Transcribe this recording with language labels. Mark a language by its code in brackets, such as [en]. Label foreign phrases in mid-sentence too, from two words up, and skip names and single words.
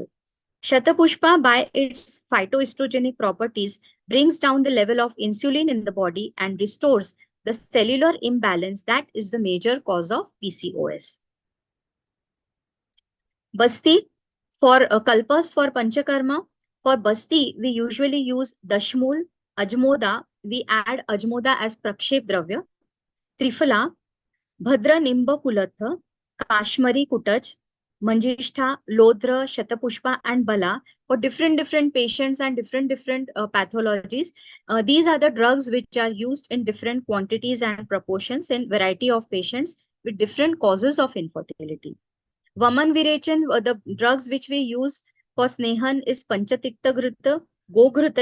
[en] Shatapushpa, by its phytoestrogenic properties, brings down the level of insulin in the body and restores the cellular imbalance that is the major cause of PCOS. Basti, for kalpas for panchakarma, for basti, we usually use dashmul, ajmoda, we add ajmoda as [sa] prakshep dravya, [en] trifala, bhadra nimba kulatha, kashmari kutaj, manjishtha, lodra, shatapushpa, and bala for different patients and different pathologies. These are the drugs which are used in different quantities and proportions in variety of patients with different causes of infertility. Vaman Virechan, the drugs which we use for Snehan is Panchatikta Grita, Goghrita.